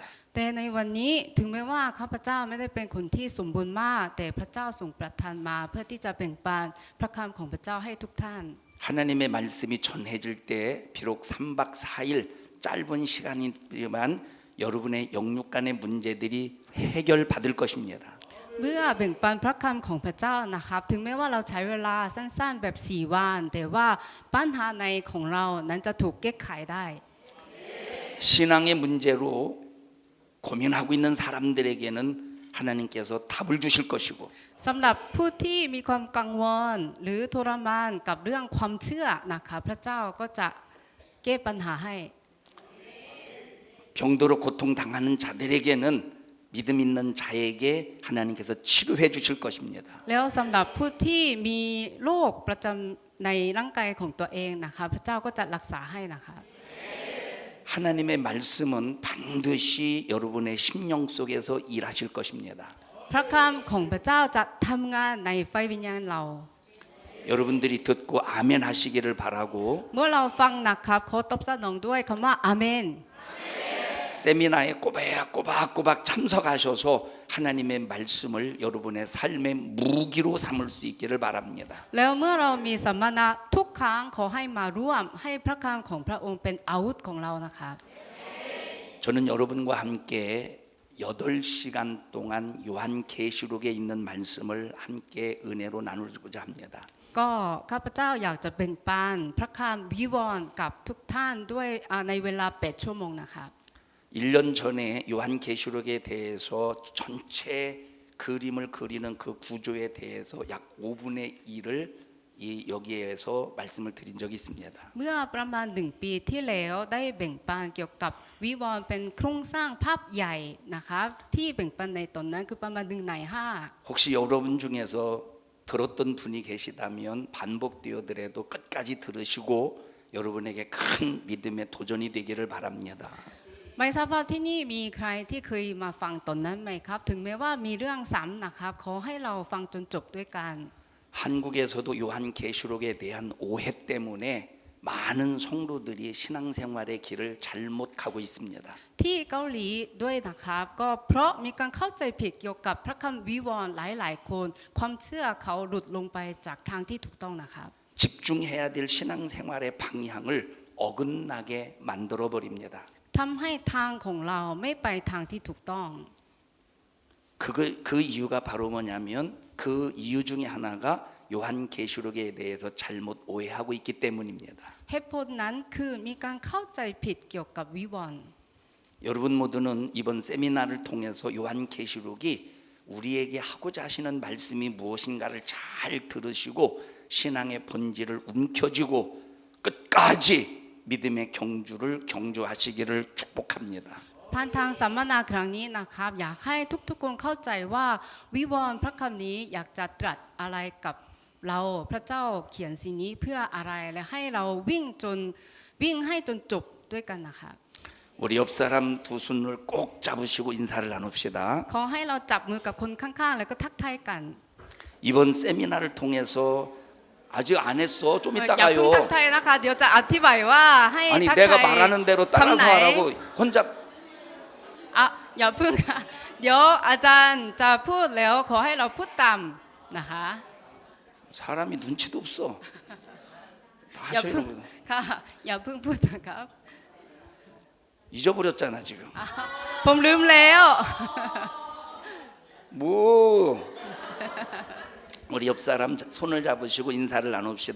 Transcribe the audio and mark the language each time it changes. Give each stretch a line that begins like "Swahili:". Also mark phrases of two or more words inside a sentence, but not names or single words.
Thai: แต่ในวันนี้ถึงแม้ว่าข้าพเจ้าไม่ได้เป็นคนที่สมบูรณ์มากแต่พระเจ้าทรงประทานมาเพื่อที่จะแบ่งปันพระคำของพระเจ้าให้ทุกท่าน
Korean: 하나님의 말씀이 전해질 때 비록 3박 4일 짧은 시간이지만 여러분의 영육 간의 문제들이 해결받을 것입니다.
Thai: เมื่อแบ่งปันพระคำของพระเจ้านะครับถึงแม้ว่าเราใช้เวลาสั้นๆแบบ4 วันแต่ว่าปัญหาในของเรานั้นจะถูกแก้ไขได้
Korean: 신앙의 문제로 고민하고 있는 사람들에게는 하나님께서 답을 주실 것이고
Thai: สำหรับผู้ที่มีความกังวลหรือทรมานกับเรื่องความเชื่อนะคะพระเจ้าก็จะแก้ปัญหาให้
Korean: 병도로 고통당하는 자들에게는 믿음 있는 자에게 하나님께서 치료해 주실 것입니다.
Thai: แล้วสำหรับผู้ที่มีโรคประจำในร่างกายของตัวเองนะคะพระเจ้าก็จะรักษาให้นะคะ
Korean: 하나님의 말씀은 반드시 여러분의 심령 속에서 일하실 것입니다.
Thai: พระคำของพระเจ้าจะทำงานในไฟวิญญาณเรา
Korean: 여러분들이 듣고 아멘 하시기를 바라고
Thai: เมื่อเราฟังนะครับขอตบสนองด้วยคำว่าอาเมน
Korean: 세미나에 꼬박꼬박 참석하셔서 하나님의 말씀을 여러분의 삶의 무기로 삼을 수 있기를 바랍니다.
Thai: แล้วเมื่อเรามีสัมมนาทุกครั้งขอให้มาร่วมให้พระคำของพระองค์เป็นอาวุธของเรานะครับ
Korean: 저는 여러분과 함께 8시간 동안 요한계시록에 있는 말씀을 함께 은혜로 나누고자 합니다.
Thai: ก็ข้าพเจ้าอยากจะแบ่งปันพระคำวิวรณ์กับทุกท่านด้วยในเวลา8ชั่วโมงนะครับ
Korean: 1년 전에 요한계시록에 대해서 전체 그림을 그리는 그 구조에 대해서 약 5분의 1을 여기에서 말씀을 드린 적이 있습니다.
Thai: เมื่อประมาณ1 ปีที่แล้วได้แบ่งปันเกี่ยวกับวิวรณ์เป็นโครงสร้างภาพใหญ่นะครับที่แบ่งปันในตอนนั้นคือประมาณ1 ใน 5
Korean: 혹시 여러분 중에서 들었던 분이 계시다면 반복되어더라도 끝까지 들으시고 여러분에게 큰 믿음의 도전이 되기를 바랍니다.
Thai: ไม่ทราบว่าที่นี่มีใครที่เคยมาฟังตอนนั้นไหมครับถึงแม้ว่ามีเรื่องซ้ำนะครับขอให้เราฟังจนจบด้วยกัน
Korean: 한국에서도 요한계시록에 대한 오해 때문에 많은 성도들이 신앙생활의 길을 잘못 가고 있습니다.
Thai: ที่เกาหลีด้วยนะครับก็เพราะมีการเข้าใจผิดเกี่ยวกับพระคำวิวรณ์หลายๆคนความเชื่อเขาหลุดลงไปจากทางที่ถูกต้องนะครับ
Korean: 집중해야 될 신앙생활의 방향을 어긋나게 만들어 버립니다.
Thai: ทำให้ทางของเราไม่ไปทางที่ถูกต้อง
Korean: 그 이유가 바로 뭐냐면 그 이유 중에 하나가 요한계시록에 대해서 잘못 오해하고 있기 때문입니다.
Thai: เหตุผลนั้นคือมีการเข้าใจผิดเกี่ยวกับวิวรณ์
Korean: 여러분 모두는 이번 세미나를 통해서 요한계시록이 우리에게 하고자 하시는 말씀이 무엇인가를 잘 들으시고 신앙의 본질을 움켜쥐고 끝까지 믿음의 경주를 경주하시기를 축복합니다.
Thai: ผ่านทางสัมมนาครั้งนี้นะครับอยากให้ทุกๆคนเข้าใจว่าวิวรณ์พระคำนี้อยากจะตรัสอะไรกับเราพระเจ้าเขียนสิ่งนี้เพื่ออะไรและให้เราวิ่งให้จนจบด้วยกันนะครับ
Korean: 우리 옆 사람 두 손을 꼭 잡으시고 인사를 나눕시다.
Thai: ขอให้เราจับมือกับคนข้างๆแล้วก็ทักทายกัน
Korean: 이번 세미나를 통해서 아직 안 했어. 좀
Thai: อย่าเพิ่ง
Korean: 이따가요.
Thai: ทักทายนะคะเดี๋ยวจะอธิบายว่าให้
Korean: 아니
Thai: ทัก
Korean: 내가
Thai: ทาย
Korean: 말하는 대로
Thai: คำไหน
Korean: 따라서 하라고 혼자
Thai: อย่าเพิ่งค่ะเดี๋ยวอาจารย์จะพูดแล้วขอให้เราพูดตามนะคะ
Korean: 사람이 눈치도 없어. 다
Thai: อย่า
Korean: 하셔
Thai: เพิ่ง
Korean: 이러거든.
Thai: ค่ะอย่าเพิ่งพูดนะครับ
Korean: 잊어버렸잖아 지금.
Thai: ผมลืมแล้ว
Korean: 뭐 우리 옆 사람 손을 잡으시고 인사를 나눕시다.